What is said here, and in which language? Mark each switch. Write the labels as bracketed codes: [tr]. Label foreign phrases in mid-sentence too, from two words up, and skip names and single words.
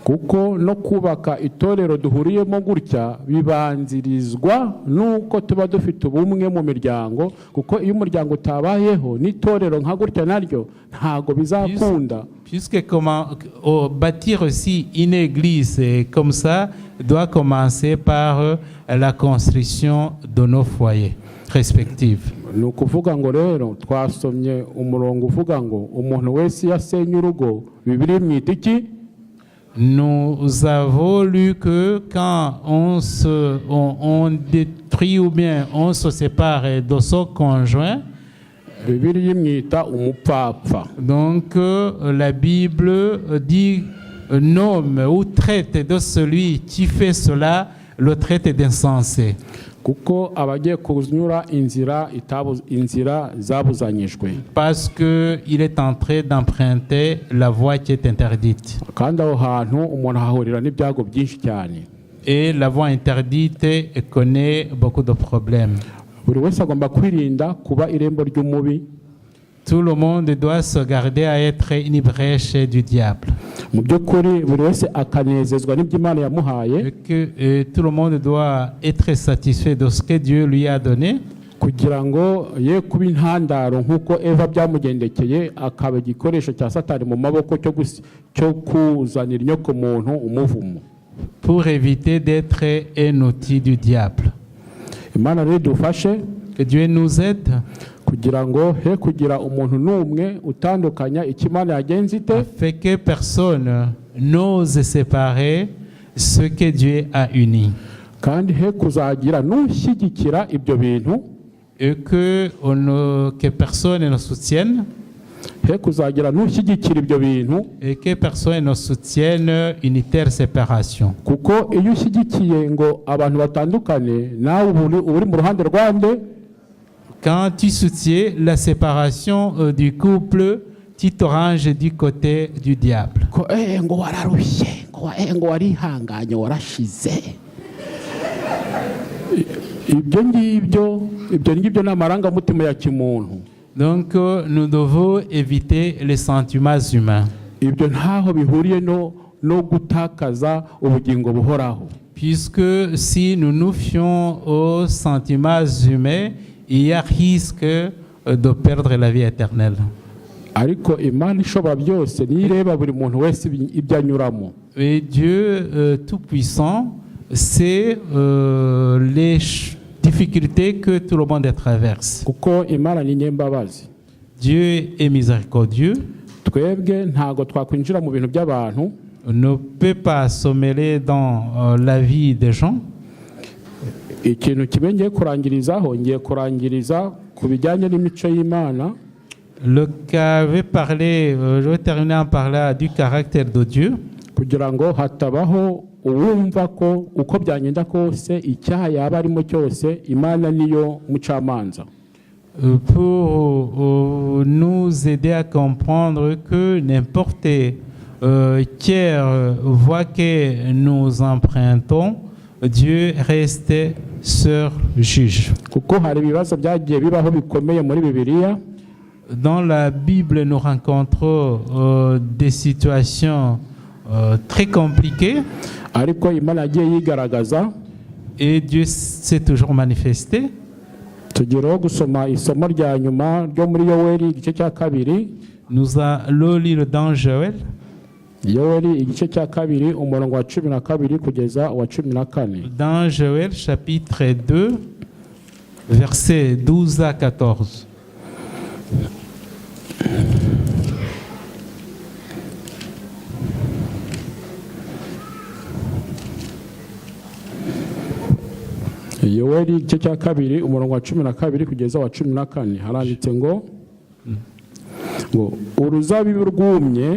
[rw] kuko no kubaka itorero duhuriyemo gutya bibanzirizwa nuko tuba dufite ubumwe mu miryango, kuko iyo umuryango utabayeho n'itorero nka gutya naryo ntago bizakunda. [fr] Puisque bâtir aussi une église comme ça doit commencer par la construction de nos foyers respectifs. [rw] Ni ukuvuga ngo rero twasomye umurongo uvuga ngo umuntu wese yasenye urugo, Bibiliya imwita iki? [fr] Nous avons lu que quand on détruit ou bien on se sépare de son conjoint, [rw] Bibiliya imwita umupfapfa. [fr] donc la Bible dit nomme ou traite de celui qui fait cela, le traite d'insensé. [rw] Kuko abagiye kunyura inzira zabuzanyijwe, [fr] Parce qu'il est en train d'emprunter la voie qui est interdite. [rw] kandi aho hantu umuntu ahahurira n'ibyago byinshi cyane. [fr] Et la voie interdite connaît beaucoup de problèmes. [rw] Buri wese agomba kwirinda kuba irembo ry'umubi. [fr] Tout le monde doit se garder à être une brèche du diable. [rw] Mu by'ukuri buri wese akanezezwa n'ibyo Imana yamuhaye, [fr] Et que tout le monde doit être satisfait de ce que Dieu lui a donné, [rw] kugira ngo ye kuba intandaro nk'uko Eva byamugendekeye akaba igikoresho cya Satani mu maboko cyo kuzanira inyokomuntu umuvumo, [fr] pour éviter d'être un outil du diable. [rw] Imana rero dufashe [fr] Que Dieu nous aide [rw] kugira ngo he kugira umuntu n'umwe utandukanya icyo Imana yagenze ite, [fr] afin que personne n'ose séparer ce que Dieu a uni. [rw] kandi he kuzagira n'ushyigikira ibyo bintu, [fr] Et que personne ne soutienne, [rw] he kuzagira n'ushyigikira ibyo bintu, [fr] et que personne ne soutienne une telle séparation. [rw] kuko iyo ushyigikiye ngo abantu batandukane nawe uri mu ruhande rwande. [fr] Quand tu soutiens la séparation du couple, tu te ranges du côté du diable. [rw] Ko ngo wararushye, ngo warihanganye warashize. Ibyo ngibyo n'amarangamutima ya kimuntu. [fr] Donc nous devons éviter les sentiments humains. [rw] Ibyo ntaho bihuriye no gutakaza ubugingo buhoraho. [fr] Puisque si nous nous fions aux sentiments humains, il y a risque de perdre la vie éternelle. [rw] Ariko Imana ishobora byose nireba buri muntu wese ibyo anyuramo. [fr] Et Dieu Tout-Puissant, c'est les difficultés que tout le monde traverse. [rw] Kuko Imana ni nyembabazi. [fr] Dieu est miséricordieux. [rw] Twebwe ntago twakwinjira mu bintu by'abantu. [fr] On ne peut pas se mêler dans la vie des gens. [rw] Ikintu kimwe ngiye kurangiriza ku bijyanye n'imico y'Imana. [fr] Le cas avait parlé, je vais terminer en parlant du caractère de Dieu. [rw] Kugira ngo hatabaho uwumva ko uko byagenda kose icyaha yaba arimo cyose Imana niyo mucamanza. [fr] Pour nous aider à comprendre que n'importe quelle voie que nous empruntons, Dieu reste seul juge. [rw] Kuko hari ibibazo byagiye bibaho bikomeye muri Bibiliya. [fr] Dans la Bible, nous rencontrons des situations très compliquées. [rw] Ariko Imana yagiye yigaragaza. [fr] Et Dieu s'est toujours manifesté. [rw] Tugeraho gusoma isomo rya nyuma ryo muri Yoweli igice cya kabiri. [fr] Nous allons lire dans Joël. [rw] Yoweli igice cya kabiri umurongo wa 12 kugeza wa 14. [fr] Dans Joël chapitre 2 versets 12 à 14. [rw] Yoweli igice cya kabiri umurongo wa 12 kugeza wa 14 haranditse ngo uruzabibu rwumye.